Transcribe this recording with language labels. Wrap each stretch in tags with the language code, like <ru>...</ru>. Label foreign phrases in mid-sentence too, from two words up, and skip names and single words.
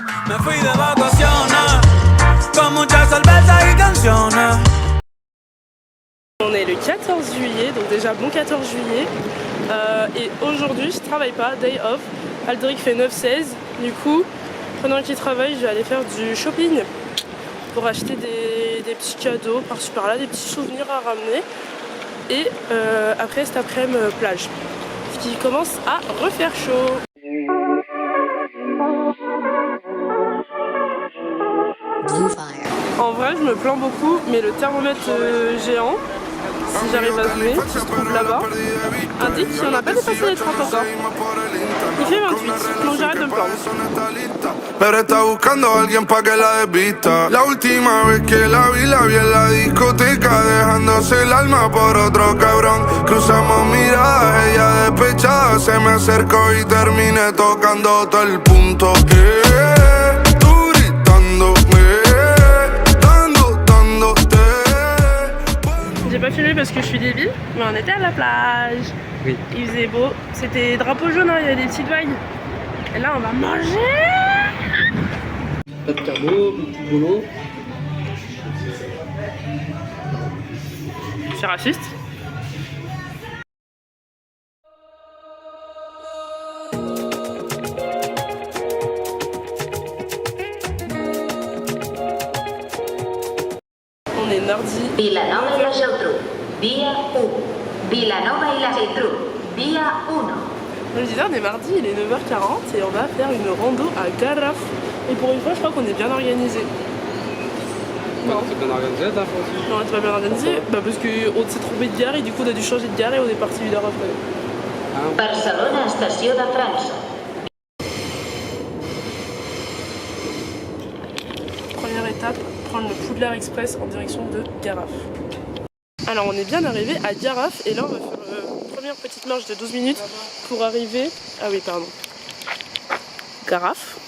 <es>Me fui de vacaciones, con muchas cervezas y canciones.</es> <fr>On est le 14 juillet, donc déjà bon 14 juillet. Et aujourd'hui je travaille pas,</fr> <en>day off.</en> <fr>Aldric fait 9-16. Du coup, pendant qu'il travaille, je vais aller faire du shopping pour acheter des petits cadeaux par-ci par-là, des petits souvenirs à ramener. Et après cet après-midi, plage. Ce qui commence à refaire chaud. En vrai, je me plains beaucoup, mais le thermomètre géant, si j'arrive à zoomer, qui se trouve là-bas, indique qu'il n'y en a pas dépassé les 30 encore. Il fait 28, donc j'arrête de me plaindre.</fr> <es>Pero está buscando a alguien pa' que la desvista. La última vez que la vi en la discoteca, dejándose el alma por otro cabrón. Cruzamos miradas, ella despechada se me acercó y terminé tocando todo el punto. Tú gritándome, dándote.</es> <fr>J'ai pas filmé parce que je suis débile, mais on était à la plage. Oui. Il faisait beau, c'était drapeau jaune, hein, il y a des petites vagues. Et là on va manger. Pas de carbo, petit boulot. Je suis raciste. On est mardi.</fr> <ca>Vilanova i la Geltrú, dia 1. Vilanova i la Geltrú, dia 1.</ca> <fr>Comme je disais, on est mardi, il est 9h40 et on va faire une rando à Garraf. Et pour une fois, je crois qu'on est bien organisé. Non. C'est bien organisé, ta fois. Non, on est pas bien organisé. Bah parce qu'on s'est trompé de gare et du coup on a dû changer de gare et on est parti 1 heure après.</fr> <ca>Barcelona, estació de França.</ca> <fr>Première étape, prendre le Poudlard Express en direction de Garraf. Alors on est bien arrivé à Garraf et là on va faire une première petite marche de 12 minutes pour arriver... Ah oui, pardon. Garraf.</fr>